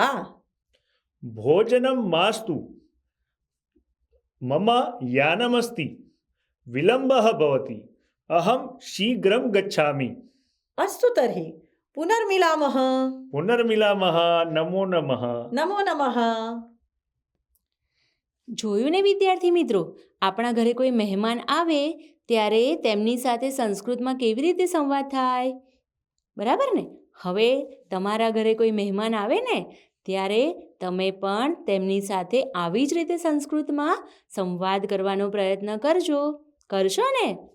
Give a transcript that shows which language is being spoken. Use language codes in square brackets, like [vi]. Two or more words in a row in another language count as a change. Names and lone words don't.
[sa] भोजनं मास्तु। मम यानमस्ति। विलम्बः भवति। अहं शीघ्रं गच्छामि। अस्तु तर्हि पुनर्मिलामः। पुनर्मिलामः। नमो नमः। नमो नमः। [gu] જોયું ને વિદ્યાર્થી મિત્રો, આપણા ઘરે કોઈ મહેમાન આવે ત્યારે તેમની સાથે સંસ્કૃતમાં કેવી રીતે સંવાદ થાય, બરાબર ને? હવે તમારા ઘરે કોઈ મહેમાન આવે ને ત્યારે તમે પણ તેમની સાથે આવી જ રીતે સંસ્કૃતમાં સંવાદ કરવાનો પ્રયત્ન કરશો ને?